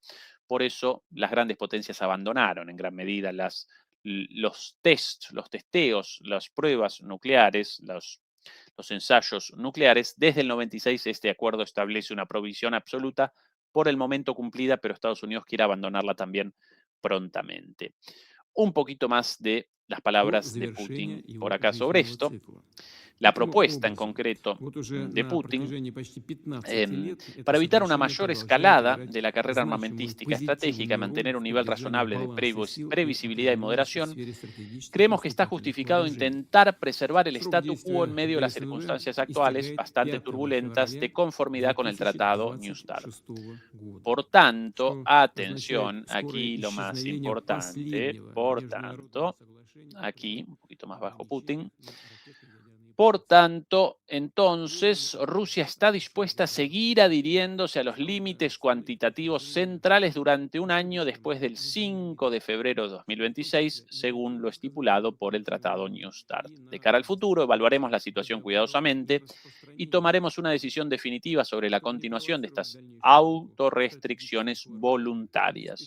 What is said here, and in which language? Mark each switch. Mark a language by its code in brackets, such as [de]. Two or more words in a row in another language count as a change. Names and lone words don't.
[es] Por eso las grandes potencias abandonaron en gran medida los testeos, las pruebas nucleares, los ensayos nucleares. Desde el 96 este acuerdo establece una provisión absoluta por el momento cumplida, pero Estados Unidos quiere abandonarla también prontamente. Un poquito más de las [ru] до [es] palabras de [ru] завершения [es] Putin por [ru] его [es] acá sobre [ru] жизненного [es] esto. [ru] цикла. [es] La [ru] Таким [es] propuesta en [ru] образом, [es] concreto [ru] вот уже [es] de [ru] на [es] Putin [ru] протяжении почти 15 лет это [es] para evitar una [ru] соглашение [es] mayor [ru] продолжает [es] escalada [ru] играть [es] de la carrera [ru] значимую [es] armamentística estratégica, [ru] позитивную роль [es] mantener [ru] в [es] un nivel [ru] поддержании [es] razonable de [ru] баланса сил и [es] previsibilidad y [ru] определенности в [es] moderación, [ru] сфере стратегических [es] creemos que está [ru] наступательных [es] justificado [ru] вооружений. [es] intentar preservar el [ru] Срок [es] statu quo en [ru] действия [es] medio de las [ru] ДСНВ [es] circunstancias actuales, [ru] истекает [es] bastante [ru] 5 [es] turbulentas, [ru] февраля [es] de conformidad con el Tratado New START. [ru] 2026 года, [es] Por tanto, [ru] что означает [es] atención, [ru] скорое [es] aquí lo más [ru] исчезновение [es] importante, [ru] последнего [es] por [ru] международного [es] tanto, [ru] соглашения по [es] aquí, un poquito más bajo [ru] ограничению [es] Putin, [ru] на ракетно-ядерные [es] por [ru] потенциалы. [es] tanto, entonces, Rusia está dispuesta a seguir adhiriéndose a los límites cuantitativos centrales durante un año después del 5 de febrero de 2026, según lo estipulado por el Tratado New START. De cara al futuro, evaluaremos la situación cuidadosamente y tomaremos una decisión definitiva sobre la continuación de estas autorrestricciones voluntarias.